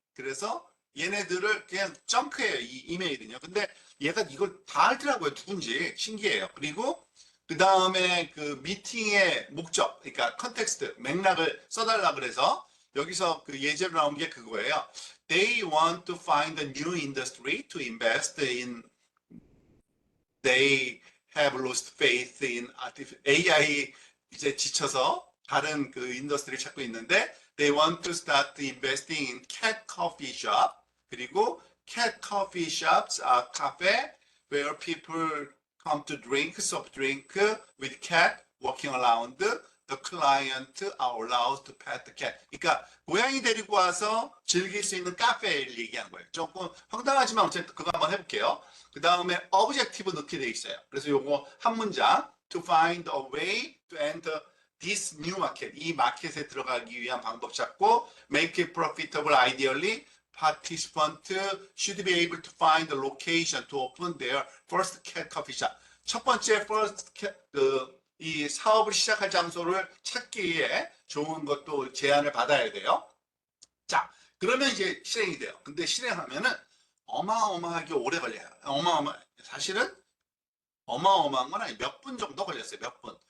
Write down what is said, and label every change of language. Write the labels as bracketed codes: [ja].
[ko] 그래서 얘네들을 그냥 점크해요. 이 이메일은요. 근데 얘가 이걸 다 알더라고요. 누군지 신기해요. 그리고 그 다음에 그 미팅의 목적, 그러니까 컨텍스트, 맥락을 써달라 그래서 여기서 그 예제로 나온 게 그거예요. [en] They want to find a new industry to invest in. They have lost faith in AI [ko] 이제 지쳐서 다른 그 인더스트리를 찾고 있는데 [en] they want to start investing in cat coffee shop. 그리고 cat coffee shops are cafe where people come to drink soft drink with cat walking around. The client are allowed to pet the cat. [ko] 그러니까 고양이 데리고 와서 즐길 수 있는 카페를 얘기한 거예요. 조금 황당하지만 어쨌든 그거 한번 해볼게요. 그 다음에 objective 넣게 돼 있어요. 그래서 요거 한 문장 [en] to find a way to enter this new market. [ko] 이 마켓에 들어가기 위한 방법 찾고 [en] make it profitable ideally. Participant should be able to find a location to open their first cat coffee shop. [ko] 첫 번째 [en] first cat, [ko] 이 사업을 시작할 장소를 찾기 위해 좋은 것도 제안을 받아야 돼요. 자, 그러면 이제 실행이 돼요. 근데 실행하면은 어마어마하게 오래 걸려요. 사실은 어마어마한 건 아니 몇 분 정도 걸렸어요. 몇 분.